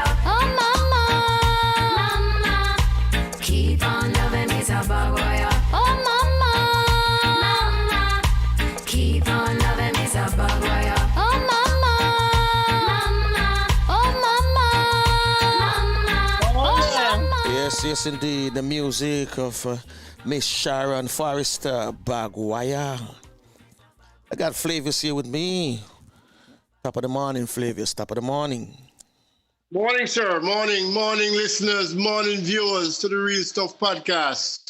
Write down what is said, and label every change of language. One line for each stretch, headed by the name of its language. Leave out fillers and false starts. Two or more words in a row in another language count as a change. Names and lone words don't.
English: Oh, mama, mama, keep on loving me so bad boy. Oh, mama, mama, keep on loving me so bad boy. Oh, mama, mama, oh, mama, mama, oh, mama. Yes, indeed. The music of Miss Sharon Forrester Bagwire. I got Flavius here with me. Top of the morning, Flavius. Top of the morning. Morning, sir. Morning, listeners, morning viewers to the Real Stuff Podcast.